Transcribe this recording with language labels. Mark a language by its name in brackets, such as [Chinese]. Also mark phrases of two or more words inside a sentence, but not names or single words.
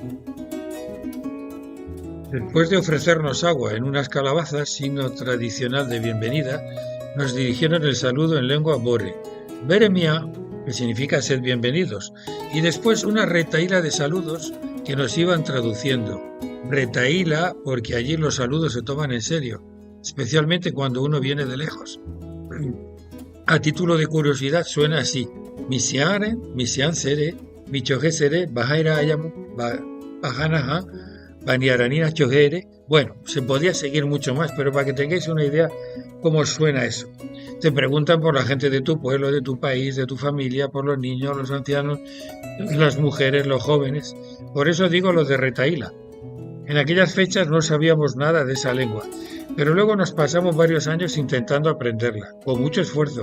[Spanish] Después de ofrecernos agua en unas calabazas, signo tradicional de bienvenida, nos dirigieron el saludo en lengua bore, Beremia, que significa sed bienvenidos, y después una retahíla de saludos que nos iban traduciendo. Retahíla porque allí los saludos se toman en serio, especialmente cuando uno viene de lejos. A título de curiosidad suena así: Misiaren, Misian Sere, Michoje Sere, Bajaira Ayamu, Bajanaja, Baniaranina Chojere. Bueno, se podía seguir mucho más, pero para que tengáis una idea cómo suena eso. Te preguntan por la gente de tu pueblo, de tu país, de tu familia, por los niños, los ancianos, las mujeres, los jóvenes. Por eso digo lo de retahíla. En aquellas fechas no sabíamos nada de esa lengua, pero luego nos pasamos varios años intentando aprenderla, con mucho esfuerzo.